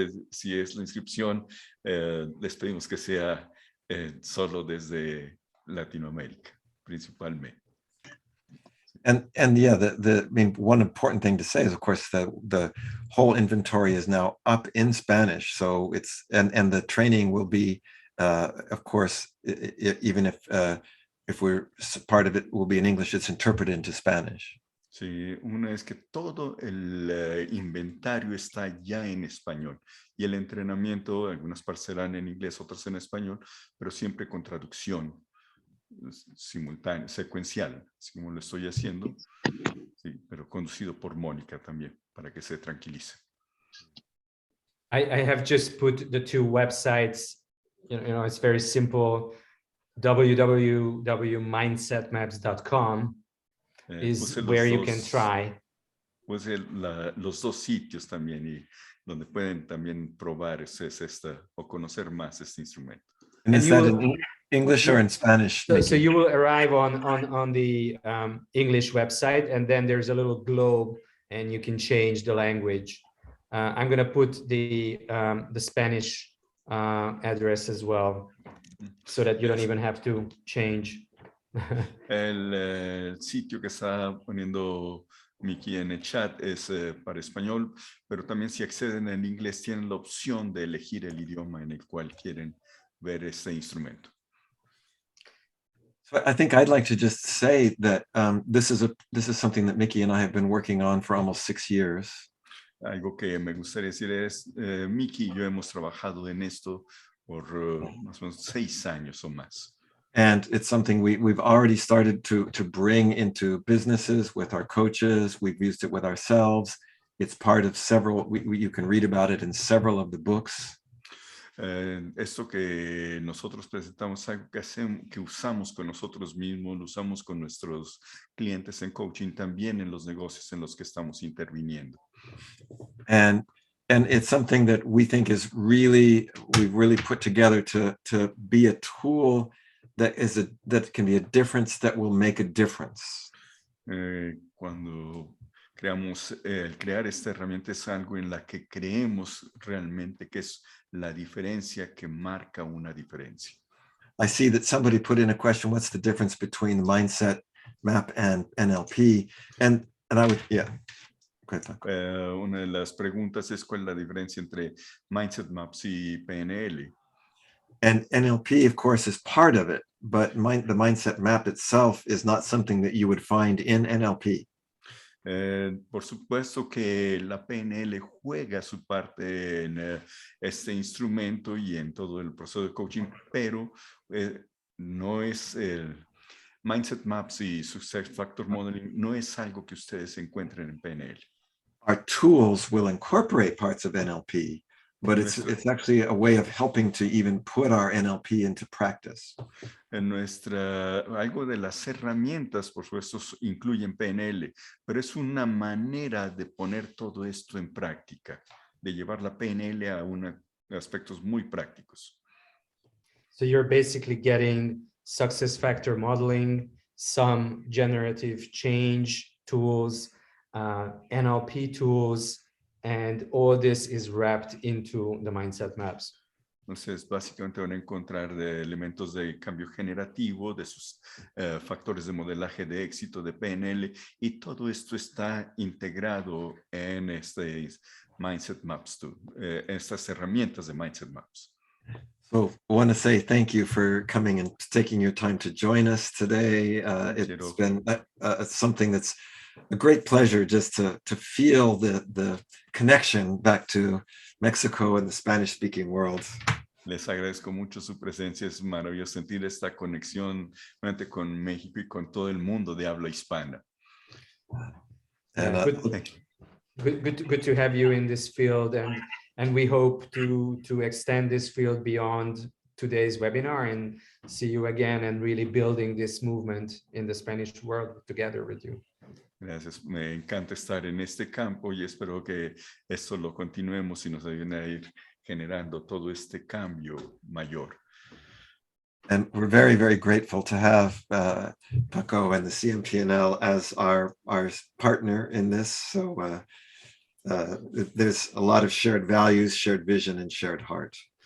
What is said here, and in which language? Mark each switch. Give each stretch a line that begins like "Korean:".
Spanish: Si es la inscripción, les pedimos que sea solo desde Latinoamérica, principalmente.
English: And yeah, I mean, one important thing to say is, of course, that the whole inventory is now up in Spanish. So it's, and the training will be, of course, even if we're part of it will be in English, it's interpreted into Spanish.
Spanish: Sí, una es que todo el inventario está ya en español y el entrenamiento, algunas partes serán en inglés, otras en español, pero siempre con traducción simultánea, secuencial, así como lo estoy haciendo, sí, pero conducido por Mónica también, para que se tranquilice.
English: I have just put the two websites, you know, it's very simple. www.mindsetmaps.com is where you can try.
Spanish: Pues los dos sitios también, y donde pueden también probar o conocer más este instrumento.
English: And is that in English or in Spanish? So you will arrive on the English website, and then there's a little globe, and you can change the language. I'm going to put the Spanish address as well, so that you don't even have to change.
Spanish: El sitio que está poniendo Miki en el chat es para español, pero también si acceden en inglés tienen la opción de elegir el idioma en el cual quieren ver este instrumento.
English: So I think I'd like to just say that this is something that Mickey and I have been working on for almost 6 years.
Spanish: Algo que me gustaría decir es, Miki y yo hemos trabajado en esto por más o menos 6 años o más.
English: And it's something we've already started to bring into businesses with our coaches. We've used it with ourselves. It's part of several, you can read about it in several of the books.
Spanish: Esto que nosotros presentamos, algo que usamos con nosotros mismos, lo usamos con nuestros clientes en coaching, también en los negocios en los que estamos interviniendo.
English: And it's something that we think is we've really put together to be a tool that can be a difference, that will make a difference.
Spanish: Cuando crear esta herramienta es algo en la que creemos realmente que es la diferencia que marca una diferencia.
English: I see that somebody put in a question, what's the difference between the Mindset Map and NLP? And I would, yeah.
Spanish: Una de las preguntas es cuál es la diferencia entre Mindset Maps y PNL.
English: And NLP, of course, is part of it, but the Mindset Map itself is not something that you would find in NLP.
Spanish: Por supuesto que la PNL juega su parte en este instrumento y en todo el proceso de coaching, pero no es Mindset Maps y Success Factor Modeling no es algo que ustedes encuentren en PNL.
English: Our tools will incorporate parts of NLP, but it's actually a way of helping to even put our NLP into practice.
Spanish: Algo de las herramientas, por supuesto, incluyen PNL, pero es una manera de poner todo esto en práctica, de llevar la PNL a aspectos muy prácticos.
English: So you're basically getting success factor modeling, some generative change tools, NLP tools, and all this is wrapped into the mindset maps.
Spanish: Entonces, básicamente van a encontrar elementos de cambio generativo, de sus factores de modelaje de éxito de PNL, y todo esto está integrado en Mindset Maps, estas herramientas de Mindset Maps.
English: So I want to say thank you for coming and taking your time to join us today. It's been something that's a great pleasure just to feel the connection back to Mexico and the Spanish-speaking world.
Spanish: Les agradezco mucho su presencia. Es maravilloso sentir esta conexión con México y con todo el mundo de habla hispana.
English: Good to have you in this field, and we hope to extend this field beyond today's webinar and see you again and really building this movement in the Spanish world together with you.
Spanish: Gracias. Me encanta estar en este campo y espero que esto lo continuemos y nos ayuden a ir generando todo este cambio mayor.
English: And we're very, very grateful to have Paco and the CMPNL as our partner in this. So there's a lot of shared values, shared vision, and shared heart.